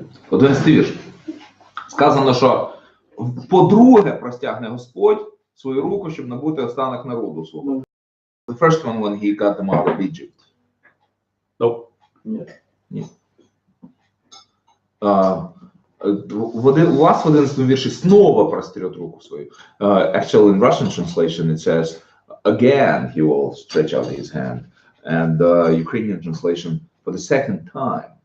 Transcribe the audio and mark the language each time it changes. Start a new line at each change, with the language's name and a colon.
Ukrainian: Один вірш. Сказано, що по-друге простягне Господь свою руку, щоб набути останок народу свого.
English: The first one when he got them out of Egypt. Nope.
Ukrainian: Ні. У вас в 11 вірші снова простерет руку свою.
English: Actually, in Russian translation it says, again he will stretch out his hand. And Ukrainian translation, for the second time.